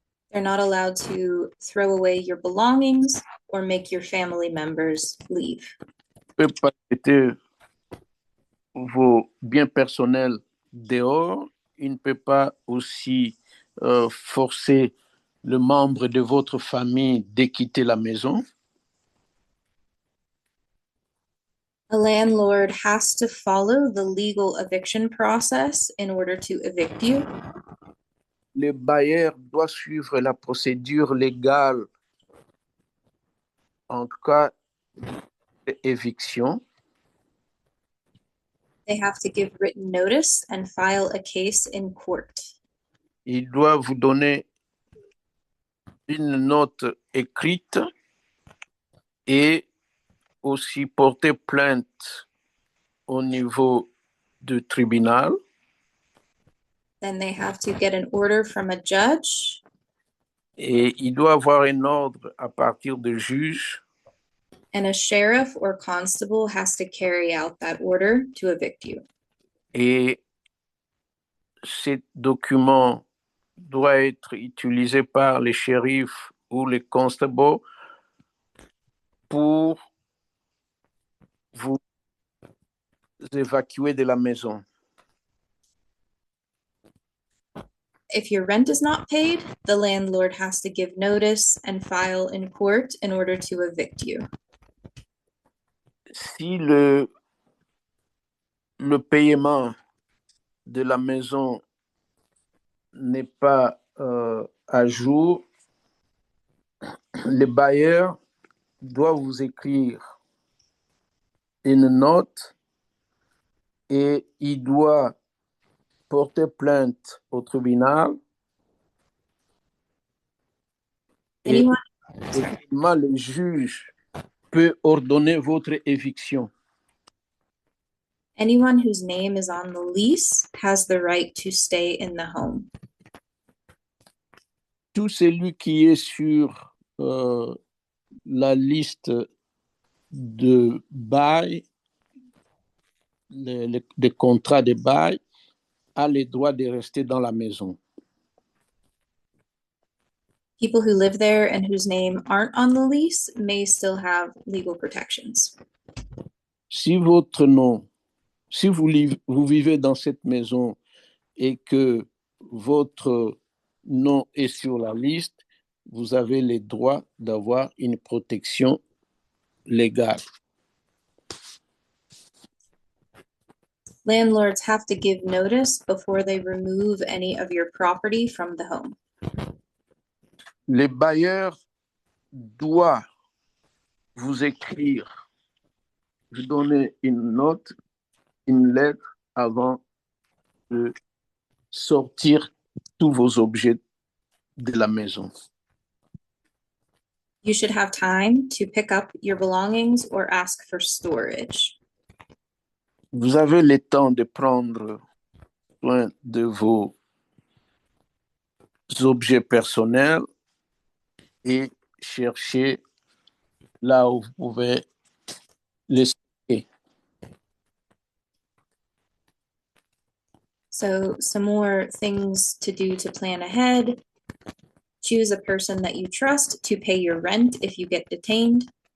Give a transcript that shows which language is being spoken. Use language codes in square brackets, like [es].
[en] They're not allowed to throw away your belongings or make your family members leave. [fr] Ne peut pas jeter vos biens personnels dehors il ne peut pas aussi forcer le membre de votre famille de quitter la maison. [en] A landlord has to follow the legal eviction process in order to evict you. [fr] Le bailleur doit suivre la procédure légale en cas d'éviction. [en] They have to give written notice and file a case in court. [fr] Il doit vous donner une note écrite et aussi porter plainte au niveau du tribunal. [en] Then they have to get an order from a judge. [fr] Et il doit avoir un ordre à partir du juge. [en] And a sheriff or constable has to carry out that order to evict you. [fr] Et ces documents doivent être utilisés par les shérifs ou les constables pour vous évacuer de la maison. [en] If your rent is not paid, the landlord has to give notice and file in court in order to evict you. [fr] Si le paiement de la maison n'est pas à jour, le bailleur doit vous écrire une note et il doit porter plainte au tribunal. Et [en] Anyone, [fr] effectivement, le juge peut ordonner votre éviction. [en] anyone whose name is on the lease has the right to stay in the home. [fr] Tout celui qui est sur la liste de bail, des contrats de bail, a le droit de rester dans la maison. [en] People who live there and whose name aren't on the lease may still have legal protections. [fr] Si votre nom, si vous vivez dans cette maison et que votre nom est sur la liste, vous avez le droit d'avoir une protection légale. [en] Landlords have to give notice before they remove any of your property from the home. [fr] Le bailleur doit vous écrire, vous donner une note, une lettre avant de sortir tous vos objets de la maison. [en] You should have time to pick up your belongings or ask for storage. [fr] Vous avez le temps de prendre soin de vos objets personnels et chercher là où vous pouvez les stocker. [en] So some more things to do to plan ahead. Choose a person that you trust to pay your rent if you get detained.